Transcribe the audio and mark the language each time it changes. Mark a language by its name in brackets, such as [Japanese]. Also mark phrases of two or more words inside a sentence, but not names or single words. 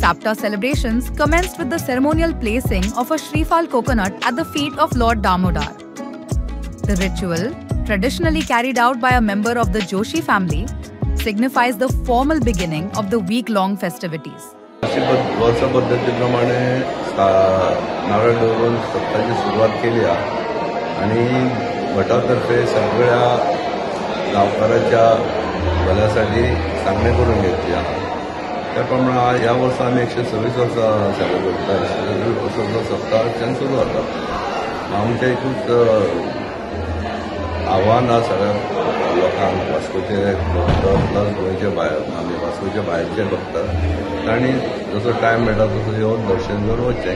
[English] Sapta celebrations commenced with the ceremonial placing of a Shreefal coconut at the feet of Lord Damodar. The ritual, traditionally carried out by a member of the Joshi family, signifies the formal beginning of the week-long festivities. [Konkani] वर्ष पद्धतीप्रमाणे नारळ दवरून सप्ताची सुरुवात केली आणि भटातर्फे सगळ्या गावकाराच्या भल्यासाठी सांगणे करून घेतली. त्याप्रमाणे या वर्षी आम्ही 126 वर्सां सेलिब्रेट करतात. वर्षाचो सप्ताहाच्यान सुरू जाता. आमच्या एकूच आव्हान आसा सगळ्या लोकांक, वास्कोचे भक्त प्लस गोंयचे भायर आमी वास्कोचे भायरचे भक्त तांणी जसो टायम मेळटा तसो येवन दर्शन घेवन वचचें.